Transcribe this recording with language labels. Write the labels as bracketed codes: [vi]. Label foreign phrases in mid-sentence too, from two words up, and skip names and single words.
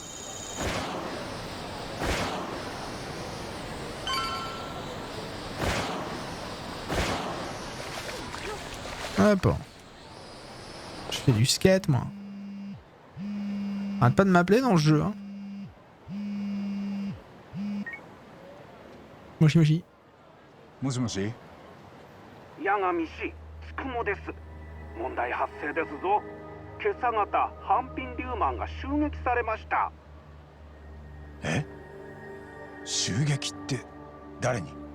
[fr] Hop. Je fais du skate, moi. Arrête pas de m'appeler dans le jeu, hein. [ja] もしもし. もしもし。八神氏、つくもです。問題発生ですぞ。今朝方、ハンピンリューマンが襲撃されました。え？襲撃って誰に？